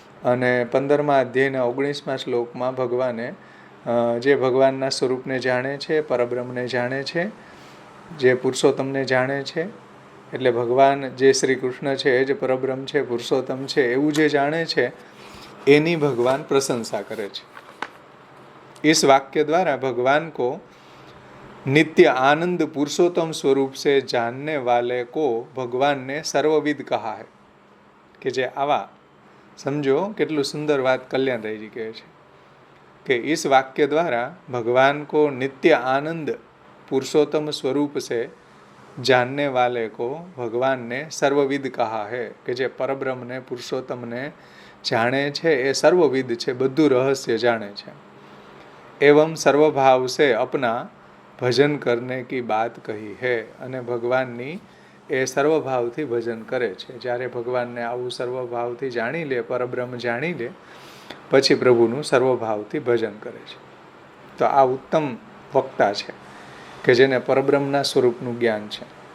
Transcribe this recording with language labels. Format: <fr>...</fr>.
<gu>અને 15મા અધ્યાયના 19મા શ્લોકમાં ભગવાને જે ભગવાનના સ્વરૂપને જાણે છે, પરબ્રહ્મને જાણે છે, જે પુરુષોત્તમને જાણે છે, એટલે ભગવાન જે શ્રી કૃષ્ણ છે એ જ પરબ્રહ્મ છે, પુરુષોત્તમ છે, એવું જે જાણે છે, એની ભગવાન પ્રશંસા કરે છે.</gu> <hi>इस वाक्य द्वारा भगवान को नित्य आनंद पुरुषोत्तम स्वरूप से जानने वाले को भगवान ने सर्वविद कहा है.</hi> <gu>કે જે આવા સમજો કેટલું સુંદર વાત કલ્યાણ રાયજી કહે છે કે</gu> <hi>इस वाक्य द्वारा भगवान को नित्य आनंद पुरुषोत्तम स्वरूप से जानने वाले को भगवान ने सर्वविद कहा है.</hi> <gu>કે જે પરબ્રહ્મ ને પુરુષોત્તમને જાણે છે એ સર્વવિદ છે, બધું રહસ્ય જાણે છે.</gu> <hi>एवं सर्वभाव से अपना भजन करने की बात कही है.</hi> <gu>અને ભગવાનની એ સર્વભાવથી ભજન કરે છે. જ્યારે ભગવાનને આવું સર્વભાવથી જાણી લે, પરબ્રહ્મ જાણી લે, પછી પ્રભુનું સર્વભાવથી ભજન કરે છે. તો આ ઉત્તમ વક્તા છે કે જેને પરબ્રહ્મના સ્વરૂપનું જ્ઞાન છે.</gu>